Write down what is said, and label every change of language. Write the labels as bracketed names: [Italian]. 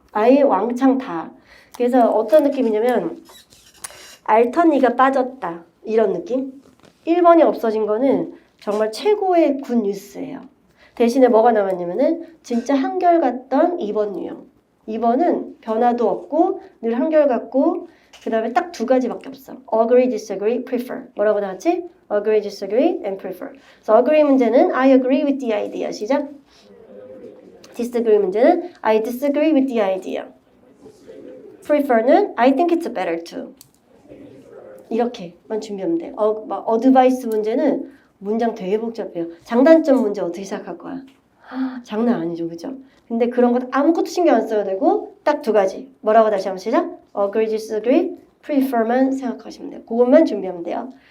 [Korean] 아예 왕창 다. 그래서 어떤 느낌이냐면 알턴이가 빠졌다 이런 느낌. 1번이 없어진 거는 정말 최고의 굿 뉴스예요. 대신에 뭐가 남았냐면은 진짜 한결같던 2번 유형. 2번은 변화도 없고 늘 한결같고 그 다음에 딱 2가지밖에 없어. [English] Agree, disagree, prefer. [Korean] 뭐라고 나왔지? [English] Agree, disagree, and prefer. [Korean] 그래서 agree 문제는 [English] I agree with the idea. [Korean] 시작. [English] disagree 문제는 I disagree with the idea. prefer는 I think it's better to. [Korean] 이렇게만 준비하면 돼요. 어드바이스 문제는 문장 되게 복잡해요. 장단점 문제 어떻게 시작할 거야? 장난 아니죠, 그죠? 근데 그런 것 아무것도 신경 안 써야 되고 딱 2가지. 뭐라고 다시 한번 시작? Agree, disagree, prefer만 생각하시면 돼요. 그것만 준비하면 돼요.